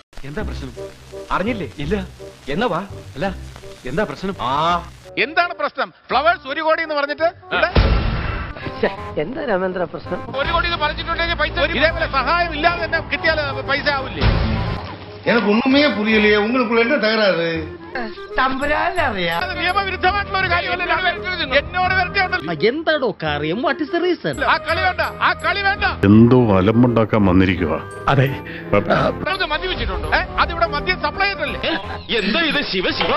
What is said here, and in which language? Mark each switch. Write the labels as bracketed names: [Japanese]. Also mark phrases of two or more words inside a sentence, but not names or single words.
[Malayalam] എന്താ പ്രശ്നം? അറിഞ്ഞില്ലേ? ഇല്ല. എന്നാ വാ. അല്ല എന്താ പ്രശ്നം? എന്താണ് പ്രശ്നം? ഫ്ലവേഴ്സ് 1 കോടി എന്ന് പറഞ്ഞിട്ട് എന്താ രാമേന്ദ്ര പ്രശ്നം? 1 കോടി എന്ന് പറഞ്ഞിട്ടുണ്ടെങ്കിൽ പൈസ ഇതേപോലെ സഹായം ഇല്ലാതെ തന്നെ കിട്ടിയാൽ പൈസ ആവില്ലേ? [Tamil] எனக்கு ஒண்ணுமே புரியலையே, உங்களுக்குள்ள என்ன தகராறு? [Malayalam] അത് നിയമവിരുദ്ധമായിട്ടുള്ള ഒരു കാര്യമല്ലല്ലോ. എന്നോട് വരട്ടെയുണ്ടല്ലോ. എന്താടോ കാര്യം? [English] What is the reason? [Malayalam] ആ കളി വേണ്ട, ആ കളി വേണ്ട. എന്തോ അലമ്പുണ്ടാക്കാൻ വന്നിരിക്കുക. അതെ. നമുക്ക് മദ്യപിച്ചിട്ടുണ്ടോ? അതിവിടെ മദ്യം സപ്ലൈ ചെയ്തല്ലേ? എന്താ ഇത്? ശിവ ശിവ.